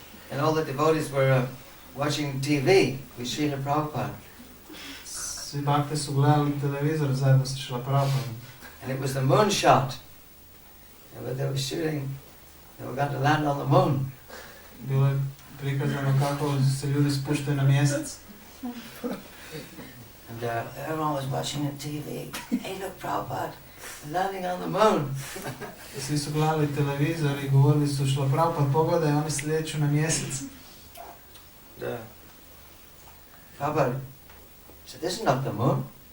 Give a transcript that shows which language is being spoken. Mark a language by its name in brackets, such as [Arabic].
[English] And all the devotees were watching TV with Srila Prabhupada. [Croatian] Svi bakte su gledali televizor zajedno sa Srila Prabhupadom. [English] And it was the moon shot. And they were shooting, they were going to land on the moon. [Croatian] Bilo je prikazano kako se ljudi spuštaju na mjesec. [English] And everyone was watching the TV. Hey, look, Prabhupada, landing on the moon. [Croatian] Svi su gledali televizor i govorili su Srila Prabhupada, pogledaj, oni slijeću na mjesec. [English] Prabhupada said, this is not the moon.